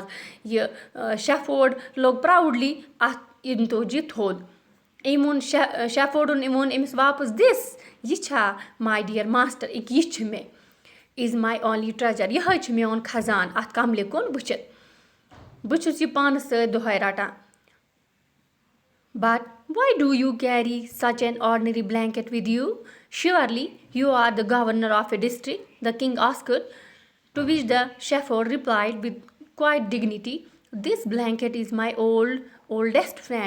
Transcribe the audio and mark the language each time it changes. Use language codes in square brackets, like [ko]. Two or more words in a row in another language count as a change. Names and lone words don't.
[ks] یہِ شٮ۪فٲڈ لوٚگ پراوُڈلی اَتھ اِنتوجہِ تھوٚد. أمۍ ووٚن شٮ۪فٲڈُن ووٚن أمِس واپس دِس, یہِ چھا [en] my dear master, [ks] یہِ چھِ مےٚ, [en] is my only treasure, [ks] یِہوٚے چھُ میون خزان اَتھ کملہِ کُن وٕچھِتھ. بہٕ چھُس یہِ پانَس سۭتۍ دۄہَے رَٹان. [en] But why do you carry such an ordinary blanket with you? Surely you are the governor of a district, the king asked, to which the shepherd replied with quiet dignity, this blanket is my oldest friend.